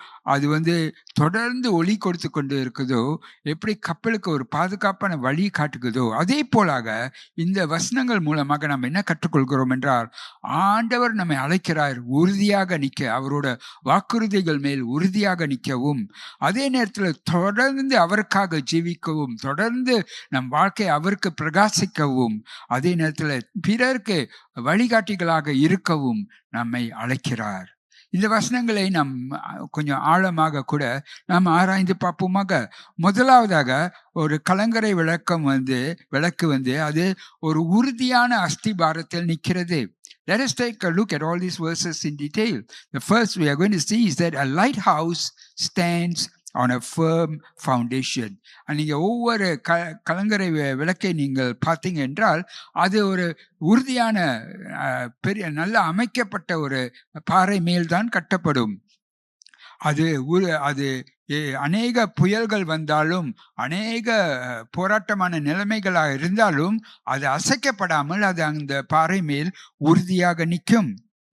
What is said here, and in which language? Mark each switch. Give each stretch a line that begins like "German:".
Tamil: அது தொடர்ந்து ஒளி கொடுத்து கொண்டு இருக்குதோ, எப்படி கப்பலுக்கு ஒரு பாதுகாப்பான வழி காட்டுகிறதோ, அதே போலாக இந்த வசனங்கள் மூலமாக நம்ம என்ன கற்றுக்கொள்கிறோம் என்றால், ஆண்டவர் நம்மை அழைக்கிறார் உறுதியாக நிற்க, அவரோட வாக்குறுதிகள் மேல் உறுதியாக நிற்கவும், அதே நேரத்தில் தொடர்ந்து அவருக்காக ஜீவிக்கவும், தொடர்ந்து நம் வாழ்க்கை அவருக்கு பிரகாசிக்கவும், அதே நேரத்தில் பிறருக்கு வழிகாட்டிகளாக இருக்கவும் நம்மை அழைக்கிறார். இந்த வசனங்களை நாம் கொஞ்சம் ஆழமாக கூட நாம் ஆராய்ந்து பார்ப்போமாக. முதலாவதாக ஒரு கலங்கரை விளக்கு அது ஒரு உறுதியான அஸ்திபாரத்தில் நிற்கிறது.
English: Let us take a look at all these verses in detail. The first we are going to see is that a lighthouse stands on a firm foundation.
Tamil: நீங்க ஒவ்வொரு கலங்கரை விளக்கை நீங்கள் பார்த்தீங்க என்றால் அது ஒரு உறுதியான பெரிய நல்ல அமைக்கப்பட்ட ஒரு பாறை மேல்தான் கட்டப்படும். அது அநேக புயல்கள் வந்தாலும், அநேக போராட்டமான நிலைமைகளாக இருந்தாலும் அது அசைக்கப்படாமல் அது அந்த பாறை மேல் உறுதியாக நிற்கும்.